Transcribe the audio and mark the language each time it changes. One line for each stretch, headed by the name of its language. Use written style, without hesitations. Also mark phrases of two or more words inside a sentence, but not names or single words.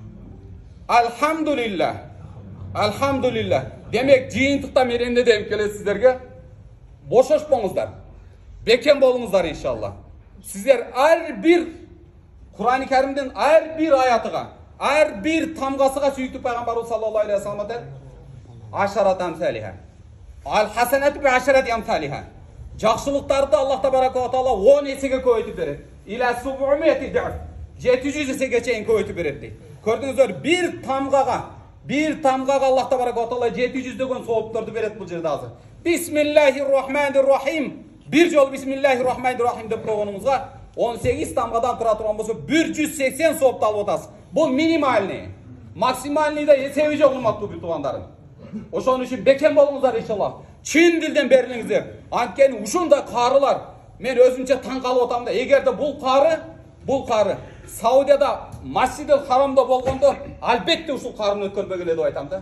Kyrgyz: Алхамдулилlah. Демек, жыйынтыкта мен эмне деп келет сиздерге? Бошошпоңуздар. Бекем болуңуздар иншалла. Сиздер ар бир Кур'ан-ы Каримдин ар бир аятыга, ар бир тамгасыга сүйүктүү пайгамбарыбыз
Arabic: صلى الله عليه وسلم عشر أمثالها. الحسنة بعشر أمثالها.
Kyrgyz: Жакшылыктарды Аллах
Arabic: تبارك وتعالى
Kyrgyz: 10 эсеге көбөйтүп берет.
Arabic: إلى 700 ضعف.
Kyrgyz: 700 эсеге чейин көбөйтүп берет дейт. Көрдүңүздөр, бир тамгага Аллах
Arabic: تبارك وتعالى
Kyrgyz: 700дөгөн соопторду берет бул жерде азыр.
Arabic: بسم الله الرحمن الرحيم.
Kyrgyz: Bir жол
Arabic: بسم الله الرحمن الرحيم
Kyrgyz: деп койгонуңузга 18 тамгадан тура турган болсо 180 соопту алып атасыз. Бул минимальный. Максимальныйда эсеби жок, урматтуу бир туугандарым. Ошон үчүн бекем болуңуздар иншалла. Чын дилден берилиңиздер. Анткени ушундай карылар, мен өзүмчө таң калып атам да, эгерде бул кары Саудияда Масжидил Харамда болгондо, албетте ушул карыны өткөрбөгөн эле деп айтам да.